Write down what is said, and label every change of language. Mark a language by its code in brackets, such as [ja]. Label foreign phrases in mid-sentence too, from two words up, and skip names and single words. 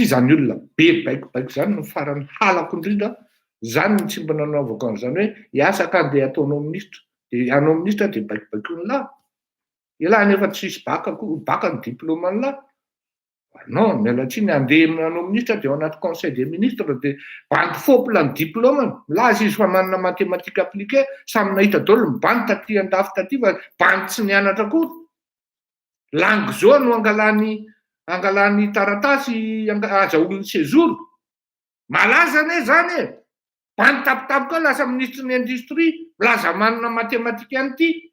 [mg] zany olona be baikibaiky zany no farany halako indrindra zany ny tsy mba nanaovako an'izany hoe hiasa ka andeha ataonao ministra de anao ministra de baikibaiky ny lahy ilahy nefa tsisy baka ny diplôma ny lahy non mialatsiny andeha anao ministra de ao anaty [fr] conseil des ministres [mg] de bandy fopla ny diplômany milaza izy fa manana [fr] mathématique appliqué [mg] samy nahita daholo mibany taty andafy taty fa bandy tsy nianatra koa langue zao no angalany taratasy azahoany séjour malaza ane zany e bandy tapitapy koa lasa ministre ny industrie laza manana mathématique ihany ty